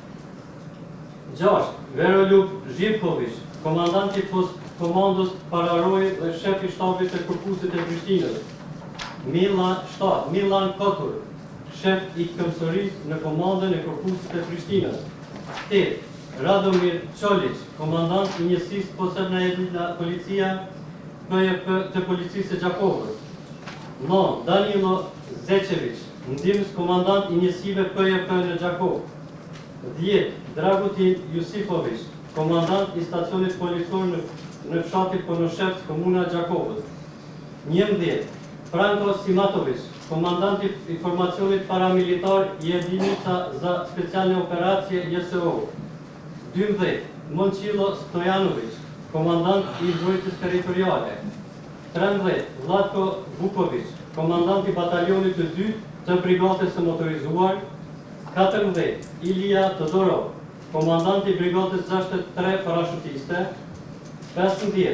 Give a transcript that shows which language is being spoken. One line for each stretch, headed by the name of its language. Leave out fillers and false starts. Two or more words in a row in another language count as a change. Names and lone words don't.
Albanian: 6. Veroljub Zhivkovic, komandanti komandos pararoj dhe shefi shtabit të Korpusit e Prishtinës. 7. Milan Kotur, shef i këmësërisë në komandën e Korpusit të Prishtinës. 8. Radomir Çolić, komandant i njësisë
Serbian: posebna jedina policia
Albanian: PJP të policisë së Gjakovës. 9. Danilo Zečević, ndihmës komandant i njësive PJP në Gjakov. 10. Dragutin Jusifović, komandant i stacionit policor në fshatit Ponoshevsk, komuna Gjakovës. 11. Franko Simatović, komandant i informacionit paramilitar i
Serbian: jedinica za specijalne operacije
Albanian: JSO. 12. Momčilo Stojanović, komandant i mbrojtjes territoriale. 13. Vlatko Vuković, komandant i batalionit të 2 të brigadës së motorizuar. 14. Ilija Todorov, komandant i brigadës 63 parashutiste. 15.